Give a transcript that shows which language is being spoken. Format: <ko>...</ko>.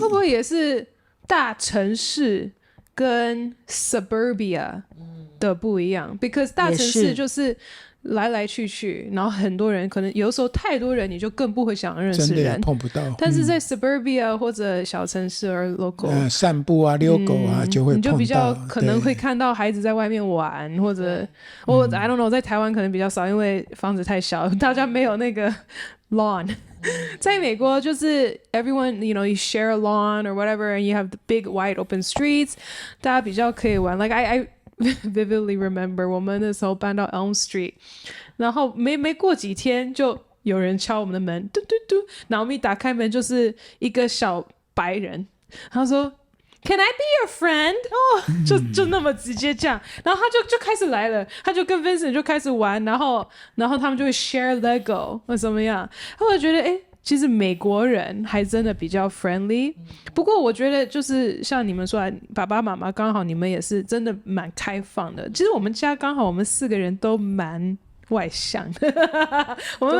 <zh>会不会也是大城市跟 suburbia 的不一样？</zh> <en>because</en> <zh>大城市就是来来去去，然后很多人，可能有时候太多人，你就更不会想认识真的也人，碰不到。但是在 suburbia 或者小城市而 local，散步啊、遛狗啊，就会碰到，你就比较可能会看到孩子在外面玩，或者</zh> <en>I don't know，</en> <zh>在台湾可能比较少，因为房子太小，大家没有那个 lawn。在美国就是</zh> <en>everyone you share a lawn or whatever and you have the big wide open streets，</en> <zh>大家比较可以玩。</zh> <en>like I vividly remember</en> <zh>我们那时候搬到 Elm Street， 然后没过几天就有人敲我们的门，嘟嘟嘟，然后我们一打开门就是一个小白人，他说</zh> <en>Can I be your friend？</en> <zh>就那么直接这样，然后他就开始来了，他就跟 Vincent 就开始玩，然后他们就会 share Lego 或怎么样，我就觉得其实美国人还真的比较 friendly， 不过我觉得就是像你们说爸爸妈妈刚好你们也是真的蛮开放的，其实我们家刚好我们4个人都蛮外向的我们</zh>